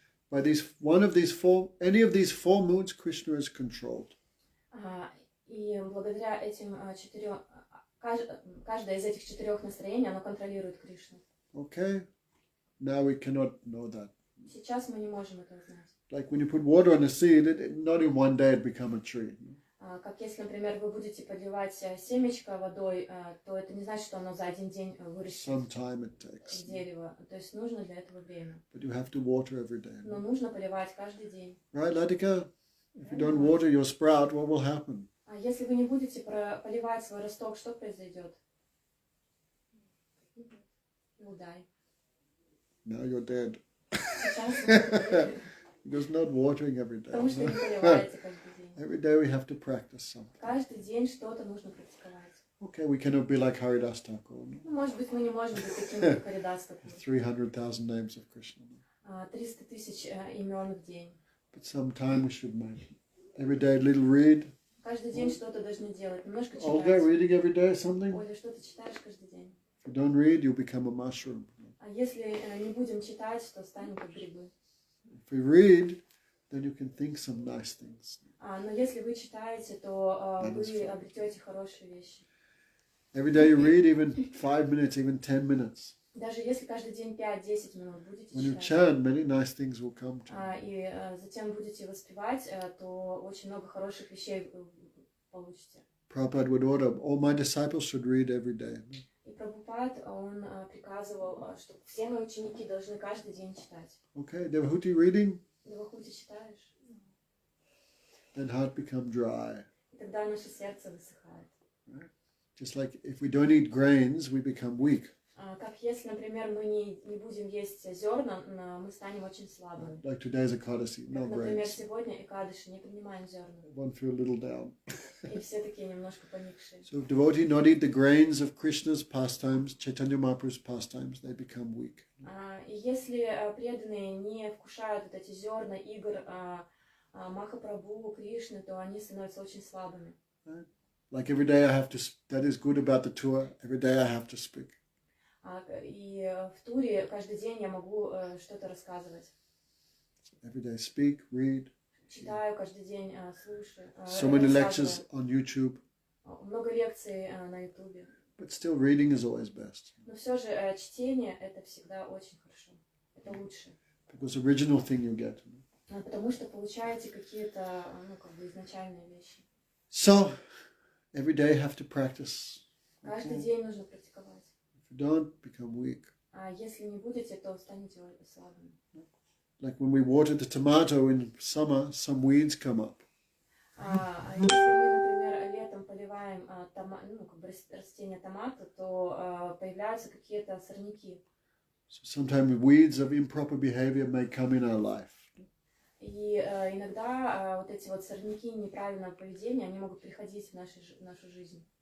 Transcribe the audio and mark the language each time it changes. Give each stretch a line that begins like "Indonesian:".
English: By any of these four moods, Krishna is controlled.
Russian: И благодаря этим 4, каждое из этих 4 настроений, оно контролирует Кришну.
English: Okay? Now we cannot know that.
Russian: Сейчас мы не можем это узнать.
English: Like when you put water on a seed, not in one day it become a tree.
Russian: Как если, например, вы будете поливать семечко водой, то это не значит, что оно за один день вырастет
English: Some time it takes.
Russian: из дерева. То есть нужно для этого время.
English: But you have to water every day.
Russian: Но нужно поливать каждый день.
English: Right, Latika? If you don't water your sprout, what will happen?
Russian: А если вы не будете поливать свой росток, что произойдет?
English: You'll die. Now you're dead.
Russian: Сейчас
English: Because not watering every day.
Russian: потому что не поливаете каждый день.
English: Every day we have to practice something.
Russian: Каждый день что-то нужно практиковать.
English: Okay, we cannot be like Haridas Thakur.
Russian: Ну, может быть, мы не можем быть такими, как Харидас Такур.
English: 300,000 names of Krishna.
Russian: 300 тысяч имен в день.
English: But sometime we should make every day a little read.
Russian: Каждый день что-то должны делать. Немножко
English: Olga,
Russian: читать.
English: reading every day something?
Russian: Оля, что ты читаешь каждый день?
English: If you don't read, you become a mushroom.
Russian: А если не будем читать, то станем как грибы.
English: If we read, then you can think some nice things.
Russian: Но если вы читаете, то
English: That is
Russian: вы
English: fun.
Russian: обретете хорошие вещи.
English: Every day you read, even 5 minutes, even 10 minutes.
Russian: Даже если каждый день 5-10 минут будете
English: When you
Russian: читать,
English: chant, many nice things will come to you.
Russian: и затем будете воспевать, то очень много хороших вещей получите.
English: Prabhupada would order, all my disciples should read every day.
Russian: И Прабхупад, он приказывал, что все мои ученики должны каждый день читать.
English: Okay, Devahuti reading,
Russian: Девахути читаешь,
English: then heart become dry.
Russian: и тогда наше сердце высыхает.
English: Just like if we don't eat grains, we become weak.
Russian: Как если, например, мы не будем есть зерна, мы станем очень слабыми.
English: Like today's Ekadasi,
Russian: Как,
English: no
Russian: например,
English: grains.
Russian: сегодня Экадыши не принимаем зерна.
English: One feel a little down.
Russian: И все такие немножко поникшие.
English: So if devotee not eat the grains of Krishna's pastimes, Chaitanya Mahaprabhu's pastimes, they become weak.
Russian: И если преданные не вкушают вот эти зерна игр Махапрабху, Кришны, то они становятся очень слабыми.
English: Like every day I have to, that is good about the tour, every day I have to speak.
Russian: И в туре каждый день я могу что-то рассказывать.
English: Every day speak, read.
Russian: Читаю каждый день, слушаю.
English: So many lectures on YouTube.
Russian: Много лекций на YouTube.
English: But still reading is always best.
Russian: Но все же чтение это всегда очень хорошо. Это лучше.
English: Because original thing you get.
Russian: Потому что получаете какие-то, ну, как бы изначальные вещи.
English: So, every day have to practice.
Russian: Каждый день нужно практиковать.
English: If you don't, become weak.
Russian: А если не будете, то станете слабыми.
English: Like when we water the tomato in summer, some weeds come up.
Russian: Если мы, например, летом поливаем ну, как бы растение томата, то появляются какие-то сорняки.
English: So sometimes weeds of improper behavior may come in our life.
Russian: И иногда вот эти вот сорняки неправильного поведения, они могут приходить в нашу жизнь.